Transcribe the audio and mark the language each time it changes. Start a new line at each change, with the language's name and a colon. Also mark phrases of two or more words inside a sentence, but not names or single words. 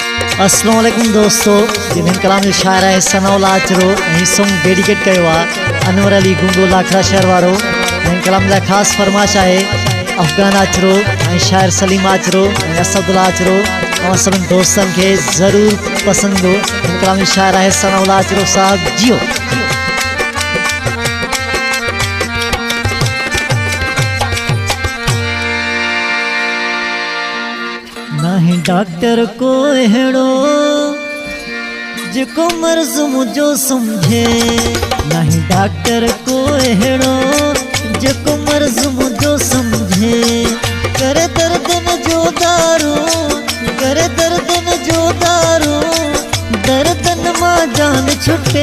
Arabic: السلام عليكم
Sindhi: दोस्तों, जिन्हें कलाम जो शायर है सनाउल्ला आचरो यही
English: song dedicate
Sindhi: कयो अनवर अली गुंगो लाखरा शहर वारो। जिन्हें कलाम लाइ ख़ास फरमाश है अफगान आचरो शायर सलीम आचरो असदुल्ला आचरो
Urdu: اور سبھی دوستن کے ضرور پسند ہو.
Sindhi: जिन्हें कलाम जो शायर है सनाउल्ला आचरो साहब जियो। नहीं डॉक्टर को हेड़ो जिको मर्ज मुझो समझे, नहीं डॉक्टर को हेड़ो जिको मर्ज मुझो समझे। करे दर्दन जो दारू, करे दर्दन जो दारू, दर्दन मां जान छुटे।